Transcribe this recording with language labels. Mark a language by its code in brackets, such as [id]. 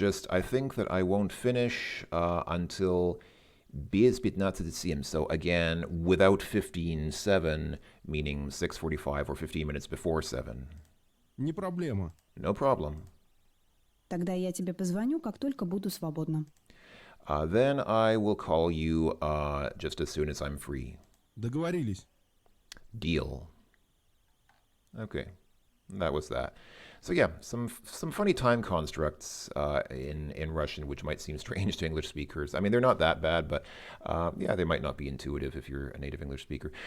[en] I think that I won't finish until [ru] без [en] 15:07. So again, without 15:07, meaning 6:45 or 15 minutes before 7. [ru] Не проблема. [en] No problem. [ru] Тогда я тебе позвоню, как только буду свободна. [en] Then I will call you just as soon as I'm free. [ru] Договорились. [en] Deal. Okay, that was that. So yeah, some funny time constructs in Russian, which might seem strange to English speakers. I mean, they're not that bad, but yeah, they might not be intuitive if you're a native English speaker.